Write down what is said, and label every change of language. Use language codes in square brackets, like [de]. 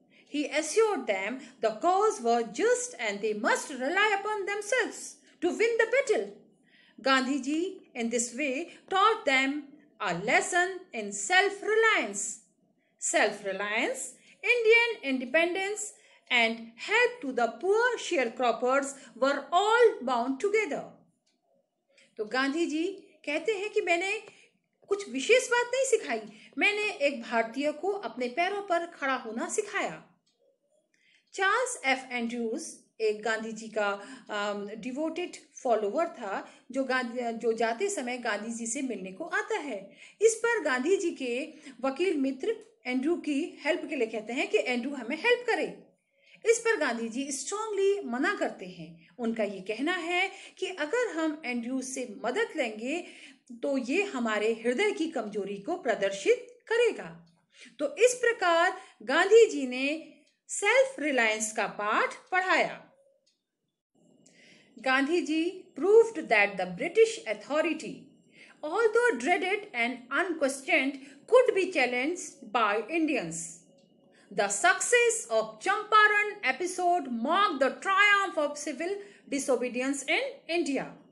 [en] He assured them the cause was just and they must rely upon themselves to win the battle. Gandhiji, in this way, taught them a lesson in self-reliance. Self-reliance, Indian independence, and help to the poor sharecroppers were all bound together. [hi] तो गांधी जी कहते हैं कि मैंने कुछ विशेष बात नहीं सिखाई, मैंने एक भारतीय को अपने पैरों पर खड़ा होना सिखाया। चार्ल्स एफ एंड्रूज एक गांधी जी का डिवोटेड फॉलोवर था जो जाते समय गांधी जी से मिलने को आता है। इस पर गांधी जी के वकील मित्र एंड्रू की हेल्प के लिए कहते हैं कि एंड्रू हमें हेल्प करे। इस पर गांधी जी स्ट्रांगली मना करते हैं। उनका ये कहना है कि अगर हम एंड्रू से मदद लेंगे तो ये हमारे हृदय की कमजोरी को प्रदर्शित करेगा। तो इस प्रकार गांधी जी ने सेल्फ रिलायंस का पाठ पढ़ाया। [en] Gandhi ji proved that the British authority, although dreaded and unquestioned, could be challenged by Indians. The success of Champaran episode marked the triumph of civil disobedience in India.